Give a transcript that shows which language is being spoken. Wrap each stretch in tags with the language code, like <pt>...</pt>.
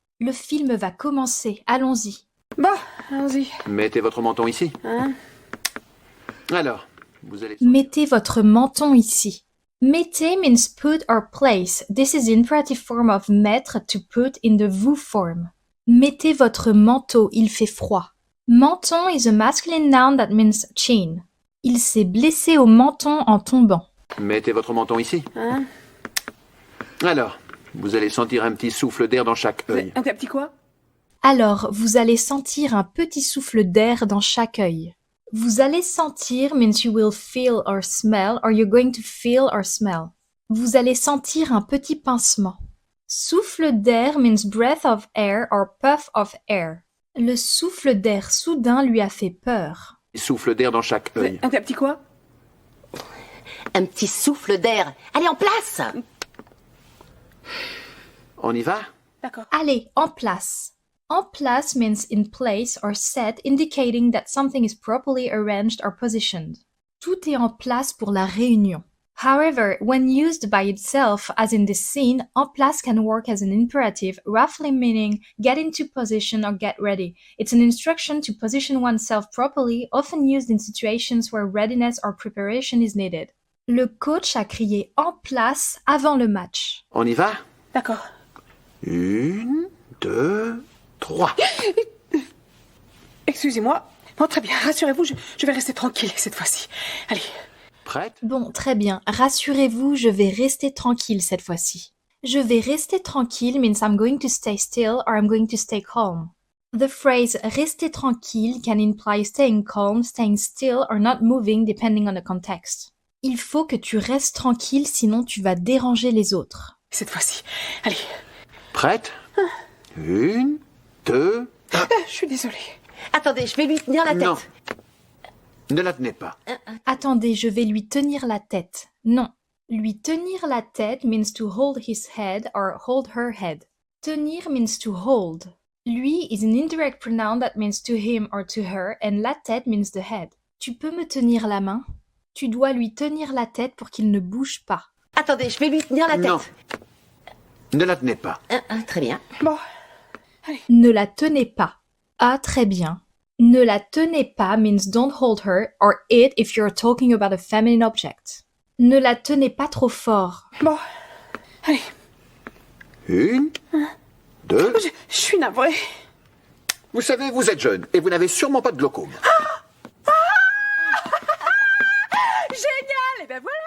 <fr>Le film va commencer, allons-y. Bon, allons-y. Mettez votre menton ici. Hein? Alors, vous allez... Mettez votre menton ici.</fr> <en>Mettez means put or place. This is the imperative form of mettre, to put, in the vous form.</en> <fr>Mettez votre manteau, il fait froid.</fr> <en>Menton is a masculine noun that means chin.</en> <fr>Il s'est blessé au menton en tombant. Mettez votre menton ici. Hein? Alors, vous allez sentir un petit souffle d'air dans chaque œil. Un petit quoi? Alors, vous allez sentir un petit souffle d'air dans chaque œil.</fr> <en>Vous allez sentir means you will feel or smell, or you're going to feel or smell.</en> <fr>Vous allez sentir un petit pincement.</fr> <en>Souffle d'air means breath of air or puff of air.</en> <fr>Le souffle d'air soudain lui a fait peur. Souffle d'air dans chaque œil. Un petit quoi? Un petit souffle d'air. Allez, en place! On y va? D'accord. Allez, en place.</fr> <en>En place means in place or set, indicating that something is properly arranged or positioned.</en> <fr>Tout est en place pour la réunion.</fr> <en>However, when used by itself, as in this scene, en place can work as an imperative, roughly meaning get into position or get ready. It's an instruction to position oneself properly, often used in situations where readiness or preparation is needed.</en> <fr>Le coach a crié en place avant le match. On y va? D'accord. 1, 2, 3. Excusez-moi. Bon, très bien. Rassurez-vous, je vais rester tranquille cette fois-ci. Allez. Prête? Bon, très bien. Rassurez-vous, je vais rester tranquille cette fois-ci.</fr> <en>Je vais rester tranquille means I'm going to stay still or I'm going to stay calm. The phrase rester tranquille can imply staying calm, staying still or not moving depending on the context.</en> <fr>Il faut que tu restes tranquille sinon tu vas déranger les autres. Cette fois-ci. Allez. Prête? 1, 2... Je suis désolée. Attendez, je vais lui tenir la tête. Non. Ne la tenez pas. Attendez, je vais lui tenir la tête. Non.</fr> <en>Lui tenir la tête means to hold his head or hold her head. Tenir means to hold. Lui is an indirect pronoun that means to him or to her, and la tête means the head.</en> <fr>Tu peux me tenir la main? Tu dois lui tenir la tête pour qu'il ne bouge pas. Attendez, je vais lui tenir la tête. Non. Ne la tenez pas. Très bien. Bon. Ne la tenez pas. Ah, très bien.</fr> <en>Ne la tenez pas means don't hold her or it if you're talking about a feminine object.</en> <fr>Ne la tenez pas trop fort. Bon. Allez. 1, 2... Je suis navrée. Vous savez, vous êtes jeune et vous n'avez sûrement pas de glaucome. Génial. Et ben voilà.</fr>